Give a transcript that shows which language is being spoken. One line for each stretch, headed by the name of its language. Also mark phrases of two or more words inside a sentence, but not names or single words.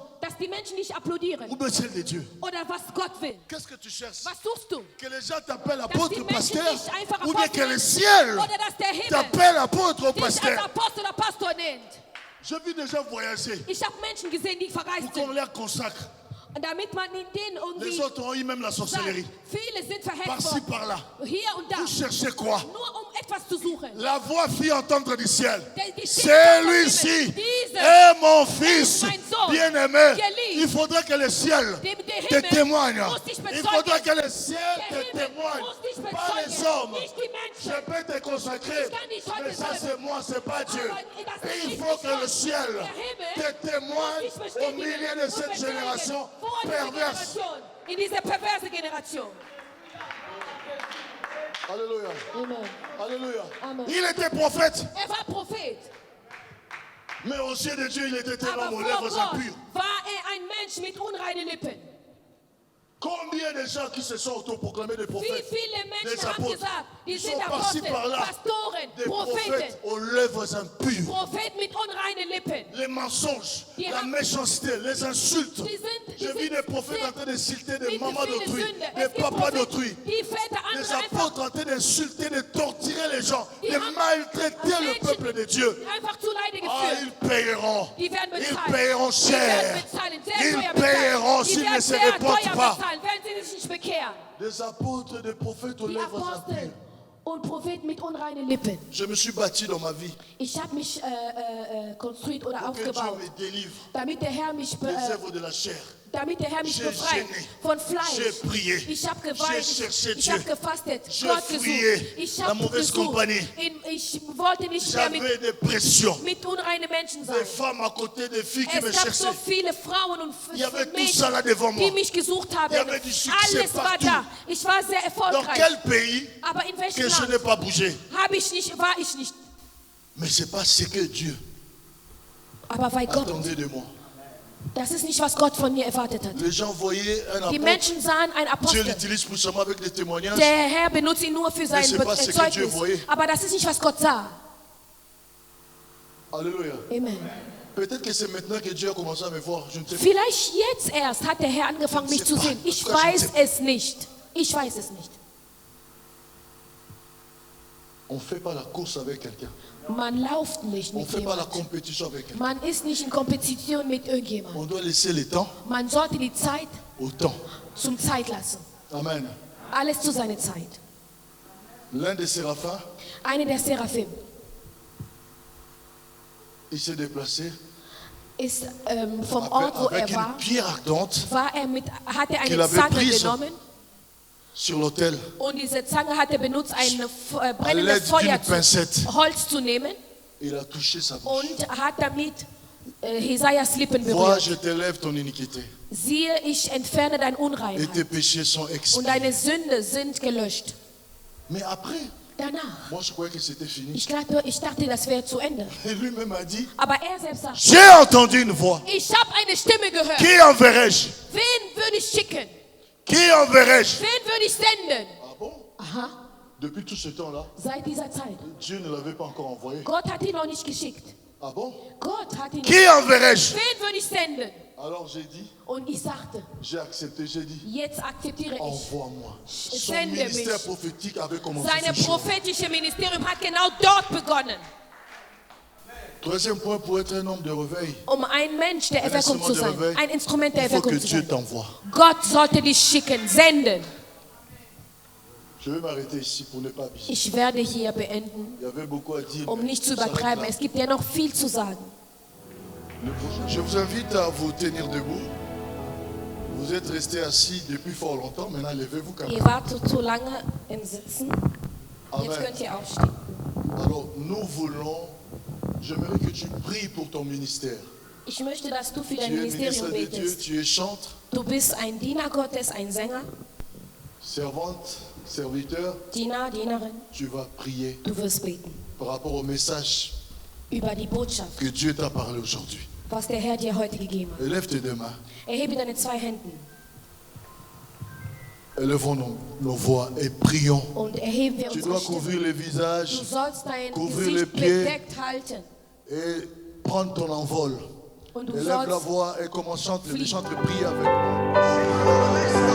German: Dass die Menschen dich applaudieren.
French: ou bien celle de Dieu?
German: Oder was Gott will.
French: Qu'est-ce que tu cherches?
German: Was suchst du?
French: Que les gens t'appellent
German: Dass
French: apôtre
German: die
French: ou
German: Menschen
French: pasteur
German: dich einfach
French: ou bien
German: Apostel
French: que le
German: nennen.
French: ciel
German: Oder dass der Himmel
French: t'appelle apôtre ou
German: dich als
French: pasteur.
German: Apostel oder Pastor nennt.
French: Je vis des gens voyager
German: Ich habe Menschen gesehen, die
French: pour
German: verreist
French: qu'on
German: sind.
French: leur consacre.
German: Und damit man in denen
French: Les
German: irgendwie
French: autres ont eu même la
German: sagt,
French: sorcellerie.
German: viele sind verhext
French: Par-ci,
German: worden.
French: par-là.
German: Hier und da.
French: Vous cherchez quoi?
German: Nur etwas zu suchen.
French: La voix fit entendre du ciel.
German: Die Stimme vom Himmel.
French: Celui-ci
German: Diese
French: est mon fils
German: mein Sohn,
French: bien-aimé.
German: geliebt.
French: Il faudrait que le ciel
German: Der
French: te
German: Himmel
French: témoigne.
German: muss dich
French: Il
German: bezeugen.
French: faudrait que le ciel
German: Der
French: te
German: Himmel
French: témoigne.
German: muss dich
French: Pas les
German: bezeugen,
French: hommes.
German: nicht die
French: Je
German: Menschen.
French: peux te consacrer,
German: Ich kann dich heute
French: mais ça
German: salben.
French: c'est moi, c'est pas Dieu.
German: Aber das ist
French: Et il
German: nicht
French: faut
German: ich.
French: que le ciel
German: Der Himmel
French: te témoigne
German: muss dich
French: au
German: bestätigen
French: milieu de
German: und
French: cette
German: bezeugen
French: génération
German: vor dieser
French: perverse.
German: Generation, in dieser perverse Generation.
French: Alléluia.
German: Amen.
French: Alléluia.
German: Amen.
French: Il était prophète,
German: Er war Prophet,
French: mais aux yeux de Dieu, il était un
German: aber
French: homme aux
German: vor
French: lèvres
German: Gott
French: impures.
German: war er ein Mensch mit unreinen Lippen.
French: Combien de gens qui se sont autoproclamés des
German: Wie
French: prophètes,
German: viele
French: des
German: Menschen haben
French: apôtres,
German: gesagt, die
French: ils
German: sind
French: sont par-ci
German: Apostel,
French: par-là,
German: Pastoren,
French: des
German: Propheten,
French: prophètes aux lèvres impures.
German: Prophet mit unreinen Lippen.
French: Les mensonges,
German: Die
French: la
German: haben-
French: méchanceté, les insultes.
German: Die sind-
French: Je vis des prophètes en train d'insulter des
German: Mit
French: mamans
German: viele
French: d'autrui,
German: Sünde.
French: des
German: Es gibt
French: papas
German: Propheten,
French: d'autrui,
German: die Väter
French: des
German: andere einfach,
French: apôtres en train d'insulter, de torturer les gens,
German: Die
French: de
German: haben
French: maltraiter le
German: Menschen
French: peuple de Dieu.
German: einfach zu Leide
French: Ah,
German: geführt.
French: ils paieront.
German: Die werden
French: Ils
German: bezahlen.
French: paieront
German: Die werden
French: cher.
German: bezahlen, sehr
French: Ils
German: teuer
French: paieront
German: bezahlen. Die
French: s'ils ne
German: werden
French: se
German: sehr
French: repentent
German: teuer
French: pas.
German: bezahlen, wenn sie sich nicht bekehren.
French: Des apôtres, des prophètes aux
German: Die
French: lèvres
German: Apostel
French: impures.
German: und Propheten mit unreinen Lippen.
French: Je me suis bâti dans ma vie
German: Ich habe mich konstruiert oder
French: pour que Dieu
German: aufgebaut,
French: me délivre
German: damit der Herr mich
French: des œuvres de la chair.
German: damit der Herr mich
French: J'ai
German: befreit
French: gêné.
German: von Fleisch.
French: J'ai prié.
German: Ich habe
French: J'ai
German: geweint,
French: cherché
German: ich
French: Dieu.
German: habe gefastet,
French: J'ai
German: Gott
French: fuyé
German: gesucht. Ich
French: la
German: habe
French: mauvaise
German: gesucht.
French: compagnie.
German: Ich wollte nicht mehr
French: J'avais des pressions.
German: mit unreinen Menschen sein.
French: Des femmes à côté, des filles qui me
German: Es gab so
French: cherchaient.
German: viele Frauen und
French: Il y avait tout ça là
German: Mädchen,
French: devant moi.
German: die mich gesucht haben.
French: Il y avait du succès
German: Alles war
French: partout.
German: da. Ich war sehr
French: Dans
German: erfolgreich.
French: quel pays
German: Aber in welchem
French: que je n'ai
German: Land
French: pas bougé?
German: war ich nicht.
French: Mais c'est pas ce que Dieu
German: Aber weil Gott,
French: attendait de moi.
German: das ist nicht, was Gott von mir erwartet hat.
French: Les gens voyaient un
German: Die
French: apôtre.
German: Menschen sahen einen
French: Dieu
German: Apostel.
French: l'utilise pour seulement avec des témoignages.
German: Der Herr benutzt ihn nur für sein
French: c'est pas ce que Dieu
German: Zeugnis.
French: voyait.
German: Aber das ist nicht, was Gott sah.
French: Alléluia.
German: Amen.
French: Peut-être que c'est maintenant que Dieu a commencé à me voir. Je ne sais pas.
German: Vielleicht jetzt erst hat der Herr angefangen, mich zu sehen. Ich weiß es nicht. Ich weiß es nicht.
French: On ne fait pas la course avec quelqu'un.
German: Man läuft nicht
French: On ne
German: mit
French: fait pas la
German: jemandem.
French: compétition avec quelqu'un.
German: Man ist nicht in Kompetition mit irgendjemandem.
French: On doit laisser le temps
German: Man sollte die Zeit
French: au temps.
German: zum Zeit lassen.
French: Amen.
German: Alles zu seiner Zeit.
French: L'un des séraphins,
German: Eine der Seraphim
French: il s'est déplacé
German: ist vom Ort, wo
French: avec
German: er
French: une
German: war,
French: pierre ardente
German: hat er
French: qu'il
German: eine
French: avait
German: Zange
French: prise
German: genommen
French: sur l'autel
German: und diese Zange hat er benutzt, ein
French: à
German: brennendes
French: l'aide
German: Feuer
French: d'une pincette.
German: Holz zu nehmen
French: Il a touché sa bouche.
German: und hat damit Jesajas Lippen
French: Vois,
German: berührt.
French: je t'élève ton iniquité.
German: Siehe, ich entferne deine
French: Et tes
German: Unreinheit
French: péchés sont
German: und
French: expiés.
German: deine Sünde sind gelöscht.
French: Mais après,
German: danach.
French: Moi, je croyais que c'était fini.
German: Ich dachte, das wäre zu Ende.
French: Et lui-même a dit,
German: Aber er selbst sagt,
French: j'ai entendu une voix.
German: ich habe eine Stimme gehört.
French: Qui enverrai-je?
German: Wen würde ich schicken?
French: Qui enverrai-je?
German: Wen würde ich senden?
French: Ah bon?
German: Aha,
French: Depuis tout ce temps-là,
German: seit dieser Zeit.
French: Dieu ne l'avait pas encore envoyé.
German: Gott hat ihn noch nicht geschickt.
French: Ah bon?
German: Gott hat ihn
French: Qui enverrai-je?
German: Wen würde ich senden?
French: Alors j'ai dit,
German: Und ich sagte,
French: j'ai accepté, j'ai dit,
German: jetzt akzeptiere ich.
French: envoie-moi. Son
German: Sende
French: ministère
German: mich.
French: prophétique avait commencé.
German: Seine
French: ce jour.
German: prophetische Ministerium hat genau dort begonnen.
French: Troisième point, pour être un homme de réveil,
German: Um ein Mensch der ein Erweckung zu
French: instrument de
German: sein,
French: réveil,
German: ein Instrument der
French: il faut que
German: Erweckung zu
French: Dieu
German: sein.
French: t'envoie.
German: Gott sollte dich schicken, senden.
French: Je vais m'arrêter ici pour ne pas abuser.
German: Ich werde hier beenden,
French: Il y avait beaucoup à dire.
German: um
French: mais
German: nicht zu
French: ça s'arrête
German: übertreiben.
French: là.
German: Es gibt ja noch viel zu sagen.
French: Je vous invite à vous tenir debout. Vous êtes resté assis depuis fort longtemps. Maintenant, levez-vous quand même.
German: Ihr wart zu lange im Sitzen. Jetzt Amen. könnt ihr aufstehen.
French: Alors, nous voulons. J'aimerais que tu pries pour ton ministère.
German: Ich möchte, dass du für
French: Tu
German: dein
French: es ministre
German: Ministerium
French: de Dieu,
German: betest.
French: tu es chantre,
German: Du bist ein Diener Gottes, ein Sänger,
French: servante, serviteur.
German: Diener, Dienerin.
French: Tu vas prier
German: Du wirst beten
French: par rapport au message
German: über die Botschaft,
French: que Dieu t'a parlé aujourd'hui.
German: was der Herr dir heute gegeben hat.
French: Élève tes deux mains.
German: Erhebe deine zwei Hände
French: Élevons nos voix et prions.
German: und erheben wir
French: Tu
German: unsere
French: dois
German: Stimme.
French: couvrir les
German: Du
French: visages
German: sollst dein
French: couvrir les
German: Gesicht
French: pieds.
German: bedeckt halten.
French: et prendre ton envol.
German: Und du
French: Élève la
German: sollst
French: voix et commence à chanter.
German: fliegen.
French: Chante, prie avec moi.